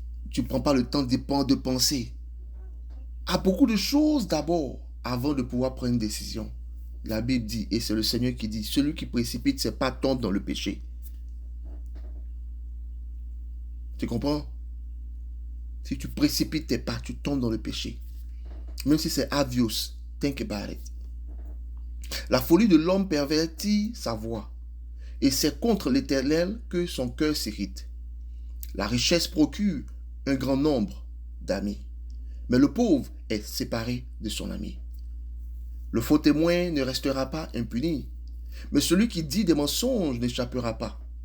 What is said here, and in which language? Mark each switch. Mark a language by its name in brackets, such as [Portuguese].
[French] Tu ne prends pas le temps de penser à beaucoup de choses d'abord avant de pouvoir prendre une décision. La Bible dit, et c'est le Seigneur qui dit, celui qui précipite ses pas tombe dans le péché. Tu comprends? Si tu précipites tes pas, tu tombes dans le péché. Même si c'est [English] obvious, think about it. [French] La folie de l'homme pervertit sa voix, et c'est contre l'Éternel que son cœur s'irrite. La richesse procure un grand nombre d'amis, mais le pauvre est séparé de son ami. Le faux témoin ne restera pas impuni, mais celui qui dit des mensonges n'échappera pas.